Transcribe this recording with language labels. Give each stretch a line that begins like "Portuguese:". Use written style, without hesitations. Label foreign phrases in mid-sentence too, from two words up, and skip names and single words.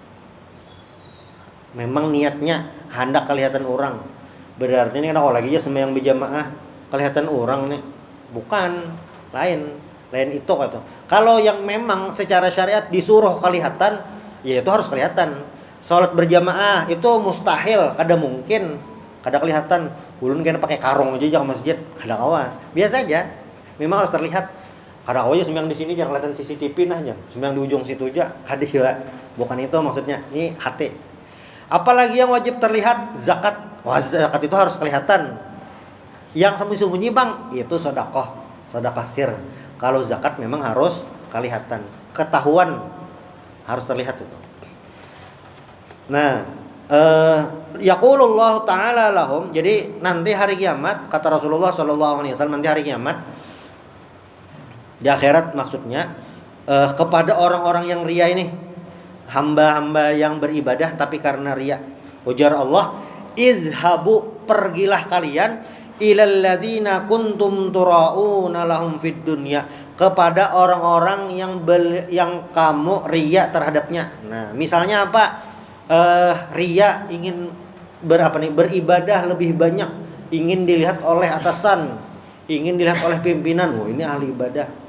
Indonesian: Memang niatnya hendak kelihatan orang. Berarti ini kalau lagi aja sembahyang berjamaah kelihatan orang nih. Bukan, lain itu kata. Kalau yang memang secara syariat disuruh kelihatan, ya itu harus kelihatan. Salat berjamaah itu mustahil, kada mungkin, kada kelihatan.
Banjar: Ulun kena pakai karung aja ke masjid, kada kawa. Biasa aja. Memang harus terlihat. Kada kawa aja sembahyang di sini jangan kelihatan CCTV nah aja. Sembahyang di ujung situ aja, kada ya.
Indonesian: Bukan itu maksudnya. Ini hati. Apalagi yang wajib terlihat, zakat. Wah, zakat itu harus kelihatan. Yang sembunyi-sembunyi bang, itu sedekah sir. Kalau zakat memang harus kelihatan, ketahuan, harus terlihat itu.
Arabic: Nah, يقول الله تعالى لهم.
Indonesian: Jadi nanti hari kiamat kata Rasulullah
Arabic: صلى الله عليه وسلم,
Indonesian: nanti hari kiamat di akhirat maksudnya kepada orang-orang yang ria ini, hamba-hamba yang beribadah tapi karena riya.
Arabic: Ujar Allah, izhabu,
Indonesian: pergilah kalian
Arabic: إلى الذين كنتم تراءون لهم في الدنيا,
Indonesian: kepada orang-orang yang kamu riya terhadapnya. Nah, misalnya apa? Riya ingin beribadah lebih banyak, ingin dilihat oleh atasan, ingin dilihat oleh pimpinan. Oh, ini ahli ibadah.